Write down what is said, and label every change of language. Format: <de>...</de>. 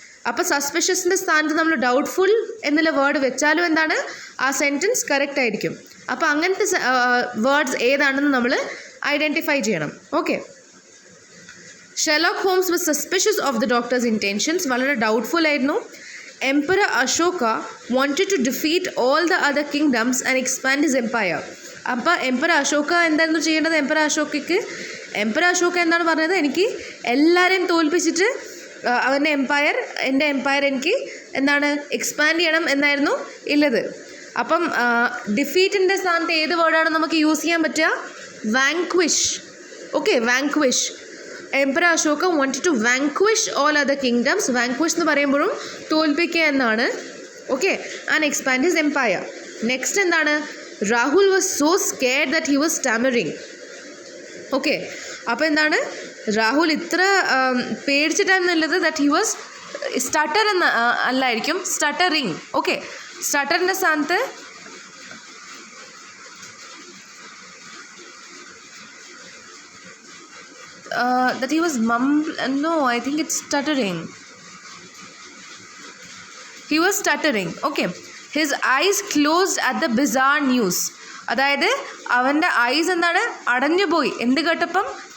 <ml>അപ്പോൾ സസ്പിഷ്യസിൻ്റെ സ്ഥാനത്ത് നമ്മൾ ഡൗട്ട്ഫുൾ എന്നുള്ള വേർഡ് വെച്ചാലും എന്താണ്, ആ സെൻറ്റൻസ് കറക്റ്റ് ആയിരിക്കും. അപ്പോൾ അങ്ങനത്തെ വേർഡ്സ് ഏതാണെന്ന് നമ്മൾ ഐഡൻറ്റിഫൈ ചെയ്യണം.</ml> <en>okay, Sherlock Holmes was suspicious of the doctor's intentions,</en> <ml>വളരെ ഡൗട്ട്ഫുൾ ആയിരുന്നു.</ml> <en>Emperor Ashoka wanted to defeat all the other kingdoms and expand his empire.</en> <ml>അപ്പോൾ എംപറർ അശോക എന്തായിരുന്നു ചെയ്യേണ്ടത്? എംപറർ അശോക എന്താണ് പറഞ്ഞത്, എനിക്ക് എല്ലാവരെയും തോൽപ്പിച്ചിട്ട് എൻ്റെ എംപയർ എനിക്ക് എന്താണ് എക്സ്പാൻഡ് ചെയ്യണം എന്നായിരുന്നു ഉള്ളത്. അപ്പം ഡിഫീറ്റിൻ്റെ സ്ഥാനത്ത് ഏത് വേർഡാണ് നമുക്ക് യൂസ് ചെയ്യാൻ പറ്റുക?</ml> <en>Vanquish. Okay, vanquish. Emperor Ashoka wanted to vanquish all other kingdoms.</en> <ml>വാങ്ക്വിഷ് എന്ന് പറയുമ്പോഴും തോൽപ്പിക്കുക എന്നാണ്. Okay,</ml> <en>And expand his empire. Next എന്താണ്, Rahul was so scared that he was stammering.</en> <ml>Okay, അപ്പോൾ എന്താണ്, രാഹുൽ ഇത്ര പേടിച്ചിട്ടാണെന്നുള്ളത്</ml> <en>that he was stutter</en> <ml>എന്ന അല്ലായിരിക്കും, സ്റ്റട്ടറിങ്.</ml> <en>okay,</en> <ml>സ്റ്റട്ടറിൻ്റെ സ്ഥാനത്ത്</ml> <en>that he was no, I think it's stuttering. He was stuttering. Okay, his eyes closed at the bizarre news.</en> <ml>അതായത് അവൻ്റെ ice എന്താണ്, അടഞ്ഞുപോയി. എന്ത് കേട്ടപ്പം?</ml>